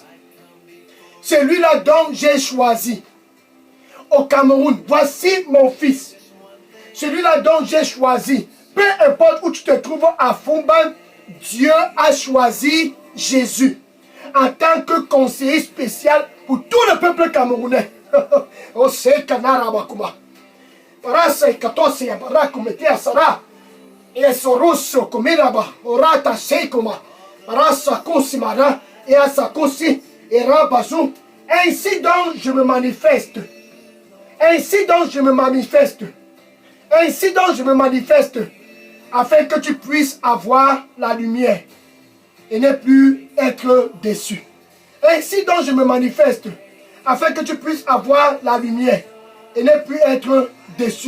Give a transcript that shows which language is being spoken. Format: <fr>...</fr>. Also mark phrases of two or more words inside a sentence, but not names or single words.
<fr>Celui-là dont j'ai choisi au Cameroun. Voici mon fils. Celui-là dont j'ai choisi. Peu importe où tu te trouves à Fumban, Dieu a choisi Jésus en tant que conseiller spécial pour tout le peuple camerounais. Oh, c'est Kanarabakuma. Rasa ikatose ya baraku metea sara. Et soroso komiraba. Orata seikoma. Rasa kosimara. Et asakosi. Et rabazu. Ainsi donc je me manifeste. Ainsi donc je me manifeste. Ainsi donc je me manifeste. Afin que tu puisses avoir la lumière et ne plus être déçu. Ainsi donc je me manifeste, afin que tu puisses avoir la lumière et ne plus être déçu.</fr>